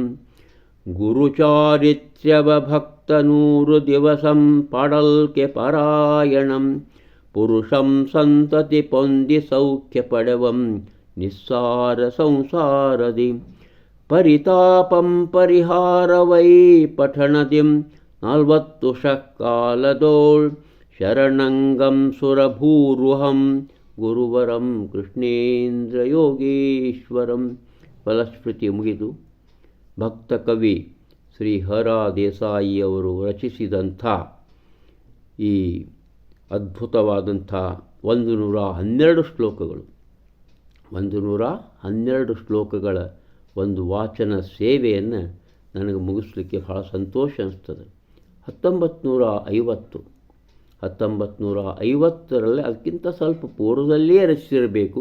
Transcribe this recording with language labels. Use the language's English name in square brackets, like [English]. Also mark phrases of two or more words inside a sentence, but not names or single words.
[Kannada] ಗುರುಚಾರಿತ್ರ್ಯವ ಭಕ್ತ 100 ದಿವಸಂ ಪಡಲ್ಕೆ ಪರಾಯಣಂ ಪುರುಷಂ ಸಂತತಿ ಪೊಂದಿ ಸೌಖ್ಯ ಪಡೆವಂ ನಿಸ್ಸಾರ ಸಂಸಾರದಿ ಪರಿತಾಪಂ ಪರಿಹಾರವೈ ಪಠಣದಿಂ 40 ಶಕಾಲದೋಳ್ ಶರಣಂಗಂ ಸುರಭೂರುಹಂ ಗುರುವರಂ ಕೃಷ್ಣೇಂದ್ರಯೋಗೀಶ್ವರಂ. ಫಲಶ್ರುತಿ ಮುಗಿದು ಭಕ್ತಕವಿ ಶ್ರೀ ಹರಾ ದೇಸಾಯಿಯವರು ರಚಿಸಿದಂಥ ಈ ಅದ್ಭುತವಾದಂಥ 112 ಶ್ಲೋಕಗಳು 112 ಶ್ಲೋಕಗಳ ಒಂದು ವಾಚನ ಸೇವೆಯನ್ನು ನನಗೆ ಮುಗಿಸ್ಲಿಕ್ಕೆ ಭಾಳ ಸಂತೋಷ ಅನಿಸ್ತದೆ. 1950ರಲ್ಲಿ ಅದಕ್ಕಿಂತ ಸ್ವಲ್ಪ ಪೂರ್ವದಲ್ಲಿಯೇ ರಚಿಸಿರಬೇಕು.